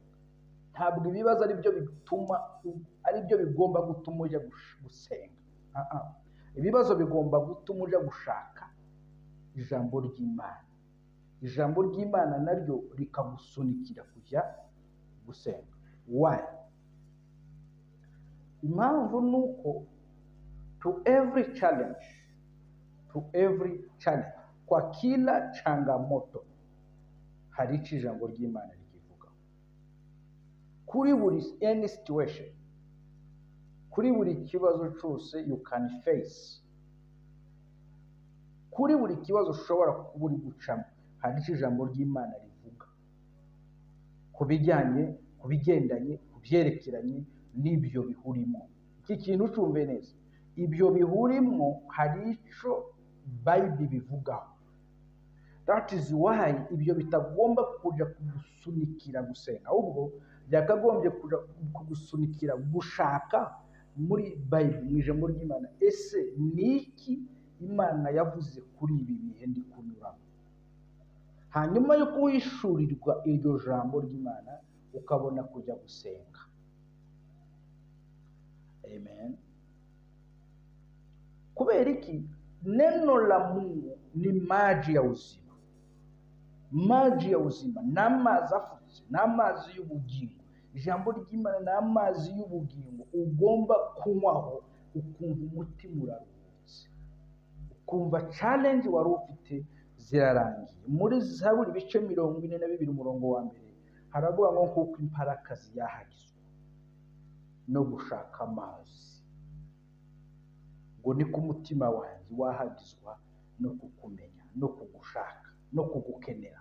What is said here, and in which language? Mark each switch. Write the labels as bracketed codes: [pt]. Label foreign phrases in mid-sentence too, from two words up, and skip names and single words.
[rw] Ntabwo ibibazo ari byo bigomba gutuma ujya gusenga. Ibibazo bigomba gutuma ujya gushaka ijambo ry'Imana. Ijambo ry'Imana naryo rikagusunikira kujya gusenga. Why? Impamvu nuko [en] to every challenge, [sw] kwa kila changamoto [rw] hari icyo ijambo ry'Imana rikivuga. Kuri buri [en] any situation, [rw] kuri buri kibazo cyose [en] you can face, [rw] kuri buri kibazo ushobora kuba uri gucamo hari icyo ijambo ry'Imana rivuga, ku bigendanye, ku byerekeranye n'ibyo bihurimo. Iki kintu ucumve neza, ibyo bihurimo hari icyo Bible bivugaho. [en] That is why [rw] ibyo bitagomba kuja kugusunikira gusenga, ahubwo byakagombye kuja kugusunikira gushaka muri Bible, mu ijambo ry'Imana. Ese niki Imana yavuze kuri ibi bihe ndi kunyuramo? Hanyuma yo kuhishurirwa iryo jambo ry'Imana ukabona kujya gusenga. Amen. Kubera iki? [sw] Neno la Mungu ni maji ya uzima. Maji ya uzima [rw] n'amazi afutse, n'amazi y'ubugingo. Ijambo ry'Imana n'amazi y'ubugingo ugomba kunywaho ukumva umutima uraruhutse, ukumva challenge wari ufite zirarangiye. Muri Zaburi ibice 42 umurongo wa mbere haravuga ngo kuko imparakazi yahagizwe no gushaka amazi, ngo ni ku mutima wanjye wahagizwa no kukumenya, no kugushaka, no kugukenera.